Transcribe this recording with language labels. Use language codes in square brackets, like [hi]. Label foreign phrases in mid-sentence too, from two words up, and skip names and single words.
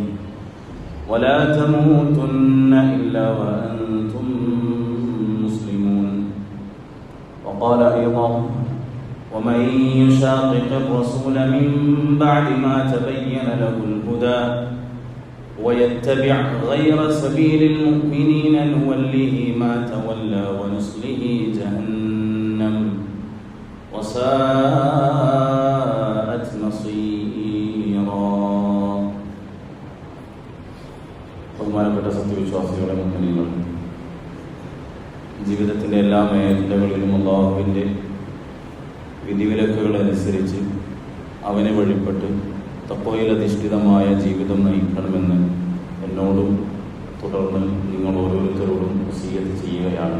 [ar] ولا تموتن إلا وأنتم مسلمون وقال أيضا ومن يشاقق الرسول من بعد ما تبين له الهدى ويتبع غير سبيل المؤمنين نوله ما تولى ونصله جهنم وساءت مصيرا. [ml] ബഹുമാനപ്പെട്ട സത്യവിശ്വാസികളെ, മുഅ്മിനീങ്ങൾ, ജീവിതത്തിൻ്റെ എല്ലാ മേഖലകളിലും അല്ലാഹുവിൻ്റെ വിധിവിലക്കുകൾ അനുസരിച്ച് അവനെ വഴിപ്പെട്ട് തഖ്വയിൽ അധിഷ്ഠിതമായ ജീവിതം നയിക്കണമെന്ന് എന്നോടും തുടർന്ന് നിങ്ങൾ ഓരോരുത്തരോടും വസിയ്യത്ത് ചെയ്യുകയാണ്.